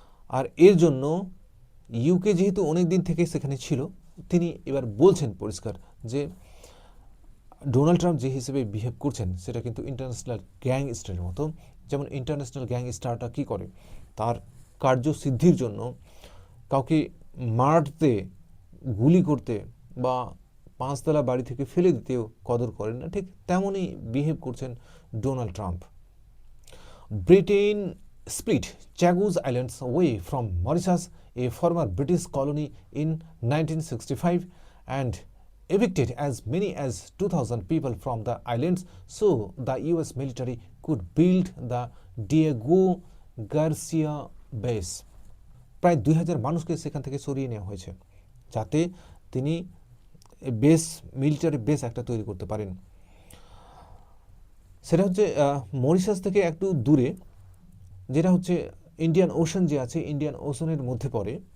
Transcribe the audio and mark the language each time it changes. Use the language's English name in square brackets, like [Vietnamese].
[Bangla] আর এর জন্য ইউকে যেহেতু অনেক দিন থেকে সেখানে ছিল, তিনি এবার বলছেন পরিষ্কার যে ডোনাল্ড ট্রাম্প যে হিসেবে বিহেভ করছেন সেটা কিন্তু ইন্টারন্যাশনাল গ্যাংস্টারের মতো। যেমন ইন্টারন্যাশনাল গ্যাংস্টারটা কী করে, তার কার্যসিদ্ধির জন্য কাউকে মারতে, গুলি করতে বা 5 তলা বাড়ি থেকে ফেলে দিতেও কদর করেন না, ঠিক তেমনই বিহেভ করছেন Donald Trump. [English] Britain split Chagos Islands away from Mauritius, a former British colony, in 1965 and evicted as many as 2,000 people from the islands so the US military could build the Diego Garcia base. [Bangla] প্রায় 2000 মানুষকে সেখান থেকে সরিয়ে নেওয়া হয়েছে যাতে তিনি base, military base একটা তৈরি করতে পারেন। সেটা হচ্ছে মরিশাস থেকে একটু দূরে, যেটা হচ্ছে ইন্ডিয়ান ওশান যে আছে, ইন্ডিয়ান ওশানের মধ্যে পড়ে।